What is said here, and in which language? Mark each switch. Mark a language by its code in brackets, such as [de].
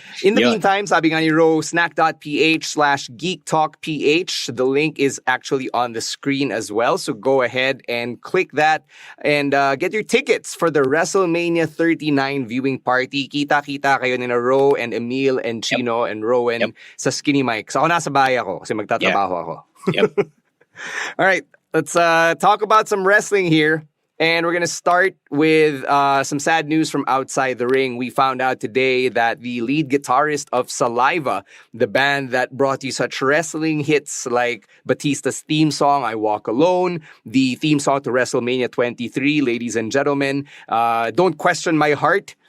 [en] In the meantime, [tl] sabi nga ni [en] Ro, snack.ph/geektalkph. The link is actually on the screen as well, so go ahead and click that and get your tickets for the WrestleMania 39 viewing party. [tl] Kita-kita kayo ni Ro and Emile and Chino and Rowan sa Skinny Mike. So ako nasa bahay ako kasi magtatrabaho ako. [en] Yep. All right. Let's talk about some wrestling here. And we're going to start with some sad news from outside the ring. We found out today that the lead guitarist of Saliva, the band that brought you such wrestling hits like Batista's theme song, I Walk Alone, the theme song to WrestleMania 23, ladies and gentlemen, Don't Question My Heart,